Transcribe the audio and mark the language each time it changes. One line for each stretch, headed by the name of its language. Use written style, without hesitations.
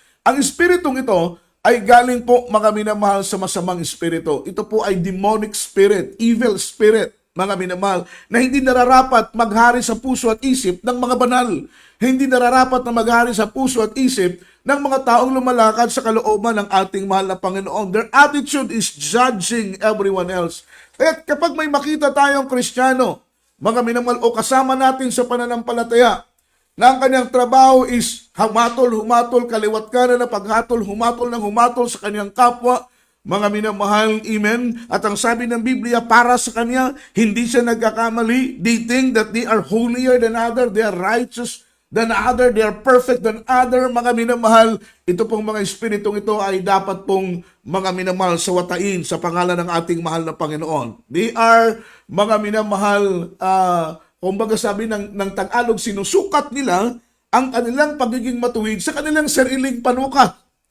Filipino: Ang espiritong ito ay galing po, mga minamahal, sa masamang espiritu. Ito po ay
English: demonic spirit, evil spirit,
Filipino: mga minamahal, na hindi nararapat maghari sa puso at isip ng mga banal. Hindi nararapat na maghari sa puso at isip ng mga taong lumalakad sa kalooban ng ating mahal na Panginoon.
English: Their attitude is judging everyone else.
Filipino: Kaya kapag may makita tayong Kristiyano, mga minamahal, o kasama natin sa pananampalataya, na ang kanyang trabaho is humatol, kaliwat kanan na paghatol, humatol sa kanyang kapwa, mga minamahal, amen. At ang sabi ng Biblia, para sa kanya, hindi siya nagkakamali.
English: They think that they are holier than other, they are righteous than other, they are perfect than other.
Filipino: Mga minamahal, ito pong mga espiritong ito ay dapat pong mga minamahal sawatain sa pangalan ng ating mahal na Panginoon.
English: They are,
Filipino: mga minamahal, kumbaga sabi ng Tagalog, sinusukat nila ang kanilang pagiging matuwid sa kanilang sariling panukat.